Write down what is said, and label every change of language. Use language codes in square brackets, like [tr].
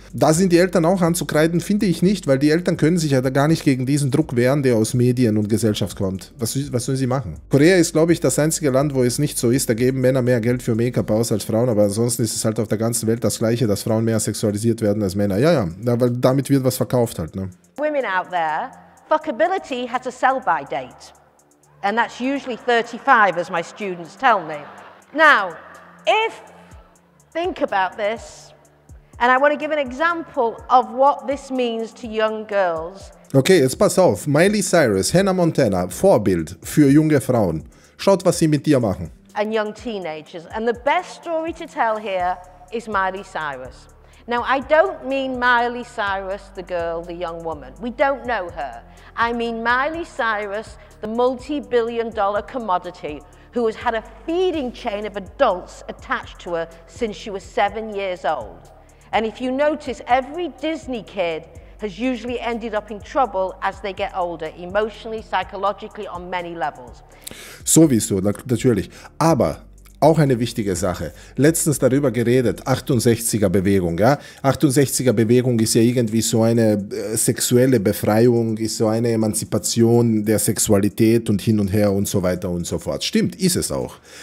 [de] Da sind die Eltern auch anzukreiden, finde ich nicht, weil die Eltern können sich ja da gar nicht gegen diesen Druck wehren, der aus Medien und Gesellschaft kommt. Was sollen sie machen? Korea ist, glaube ich, das einzige Land, wo es nicht so ist. Da geben Männer mehr Geld für Make-up aus als Frauen, aber ansonsten ist es halt auf der ganzen Welt das Gleiche, dass Frauen mehr sexualisiert werden als Männer. Ja, weil damit wird was verkauft halt. Ne? [en] Women out there, fuckability has a sell-by date. And that's usually 35, as my students tell me. Now, think about this, and I want to give an example of what this means to young girls. [de] Okay, jetzt pass auf. Miley Cyrus, Hannah Montana, Vorbild für junge Frauen. Schaut, was sie mit dir machen. [en] And young teenagers. And the best story to tell here is Miley Cyrus. Now, I don't mean Miley Cyrus, the girl, the young woman. We don't know her. I mean Miley Cyrus, the multi-billion-dollar commodity who has had a feeding chain of adults attached to her since she was 7 years old. And if you notice, every Disney kid has usually ended up in trouble as they get older, emotionally, psychologically, on many levels. [de] Sowieso, natürlich. Aber auch eine wichtige Sache. Letztens darüber geredet, 68er-Bewegung. Ja? 68er-Bewegung ist ja irgendwie so eine sexuelle Befreiung, ist so eine Emanzipation der Sexualität und hin und her und so weiter und so fort. Stimmt, ist es auch.